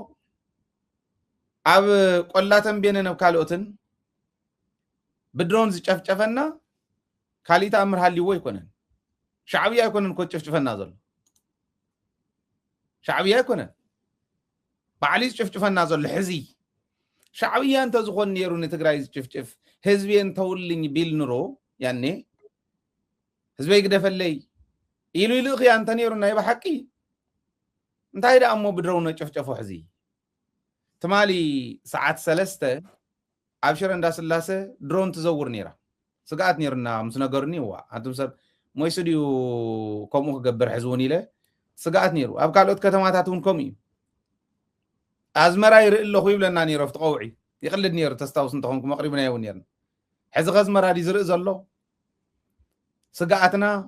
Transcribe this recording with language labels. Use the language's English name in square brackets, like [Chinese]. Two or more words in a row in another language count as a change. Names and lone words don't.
[Tigrinya] ኣብ ቆላተን ቤነን ኣብ ካልኦትን ብድሮን ዝጨፍጨፈና ካሊእ ተኣምር ሃልይዎ ኣይኮነን። ሻዕብያ ኣይኮነን እኮ ጭፍጭፈና ዘሎ ሻዕብያ ኣይኮነን ባዕሊ ዝጭፍጭፈና ዘሎ ሕዚ ሻዕብያ እንተዝኾን ነይሩ ንትግራይ ዝጭፍጭፍ [Amharic] ህዝቤን ተውልኝ ቢል ኑሮ ያኔ [Tigrinya] ህዝበይ ግደፈለይ ኢሉ ኢሉኽ ያ እንተ ነይሩ ናይ ብሓቂ እንታይ ደኣ እሞ ብድሮውን ጨፍጨፎ ሕዚ ትማሊ ሰዓት 3 ኣብ ሽረ እንዳስላሴ ድሮን ትዘውር ነይራ ስጋኣት ነይርና ምስ ነገሩኒ ዋ ኣንቱም ሰብ ሞይስ ድዩ ከምኡ ክገብር ሕዝውን ኢለ ስጋኣት ነይሩ። ኣብ ካልኦት ከተማታት እውን ከምኡ እዩ ኣዝመራ ይርኢ ኣለኹ ይብለና ነይሩ ኣብቲ ቀውዒ ይቕልድ ነይሩ ተስታውስ እንተኾንኩ መቕሪብና እውን ነርና ሕዚ ከዝመራ ዲ ዝርኢ ዘሎ ስጋኣትና